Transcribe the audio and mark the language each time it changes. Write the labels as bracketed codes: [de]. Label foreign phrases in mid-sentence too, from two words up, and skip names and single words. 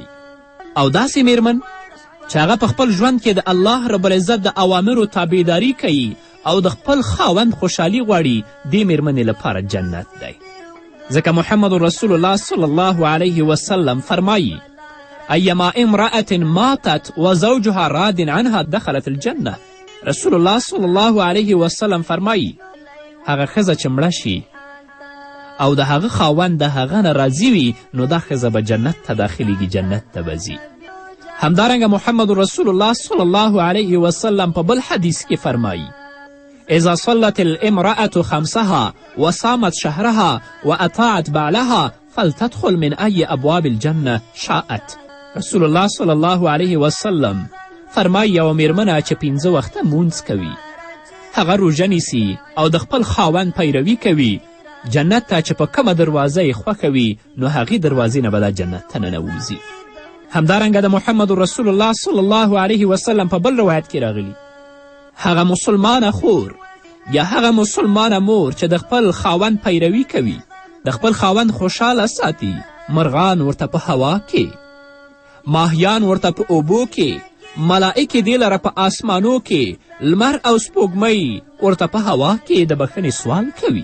[ps] او داسې میرمن چې هغه په خپل ژوند کې د الله رب العزت د اوامرو تابعداري کوي او د خپل خاوند خوشحالي غواړي، دې میرمنې لپاره جنت دی. [ar] ځکه محمد رسول الله صلی الله علیه وسلم فرمایي ایما امرأة ماتت وزوجها راد عنها دخلت الجنه. [ps] رسول الله [ar] صلی الله علیه وسلم [ps] فرمایي هغه ښځه چې مړه شي او د هغه خاوند د هغه نه راضي وي نو دا ښځه به جنت ته داخلیږي، جنت ته به ځي. [ar] همدارنګه محمد رسول الله صلی الله علیه وسلم [ps] په بل حدیث کې فرمایي [ar] اذا صلت الامرأة خمسها وصامت شهرها واطاعت بعلها فلتدخل من ای ابواب الجنه شاءت. [ps] رسول الله [ar] صلی الله علیه وسلم [ps] فرمایي یوه میرمنه چې 5 وخته مونځ کوي، هغه روژه نیسي او د خپل خاوند پیروي کوي، جنت ته چې په کومه دروازه یې خوښه وي نو هغې دروازې نه به دا جنت ته ننوځي. همدارنګه د محمد رسول الله [ar] صلی الله علیه وسلم [ps] په بل روایت کې راغلی هغه مسلمانه خور یا هغه مسلمانه مور چې د خپل خاوند پیروي کوي، د خپل خاوند خوشحاله ساتي، مرغان ورته په هوا کې، ماهیان ورته په اوبو کې، ملائکې دې لره په آسمانو کې، لمر او سپوږمۍ ورته په هوا کې د بښنې سوال کوي.